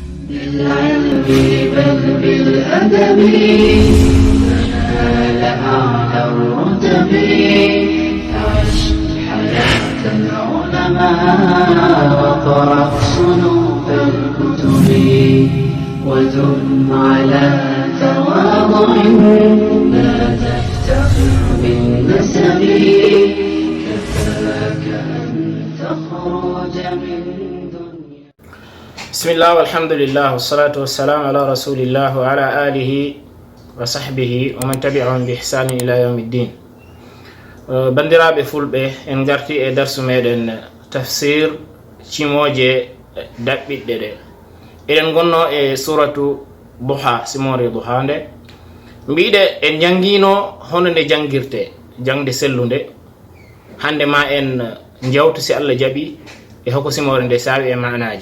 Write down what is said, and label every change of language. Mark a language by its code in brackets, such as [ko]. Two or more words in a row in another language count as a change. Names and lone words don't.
[ar] بالعلم بل بالأدب تنال أعلى الرتب عش حياة العلماء وقرأ صنوف الكتب ودم على تواضع لا تفتخر بالنسب كفاك أن تخرج من دنيا. بسم الله والحمد لله والصلاة والسلام على رسول الله وعلى آله وصحبه ومن تبعهم بإحسان إلى يوم الدين. [ff] bandiraɓe fulɓe en garti e darsu meɗen tafsir cimoje daɓɓiɗɗe ɗe eɗen gonno e suratu duha simore duha nde mbiɗe en jangino hono nde jangirte jangde sellude hande ma en jawtu si Allah jaaɓi e hoko simore nde sawi e manaji.